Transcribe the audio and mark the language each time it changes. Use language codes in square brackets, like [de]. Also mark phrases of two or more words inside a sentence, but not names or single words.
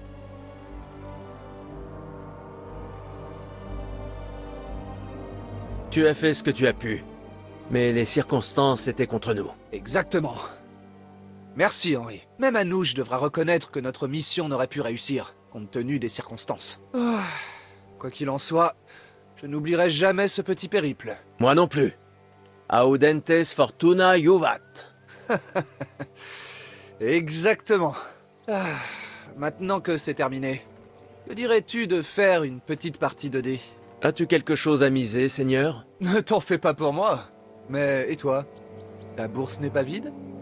[fr] Tu as fait ce que tu as pu. Mais les circonstances étaient contre nous. Exactement. Merci, Henry. Même Anouche devra reconnaître que notre mission n'aurait pu réussir, compte tenu des circonstances. Quoi qu'il en soit, je n'oublierai jamais ce petit périple. Moi non plus. [la] Audentes fortuna juvat. [fr] Exactement. Maintenant que c'est terminé, que dirais-tu de faire une petite partie de dés? As-tu quelque chose à miser, Seigneur? Ne t'en fais pas pour moi. Mais et toi? Ta bourse n'est pas vide?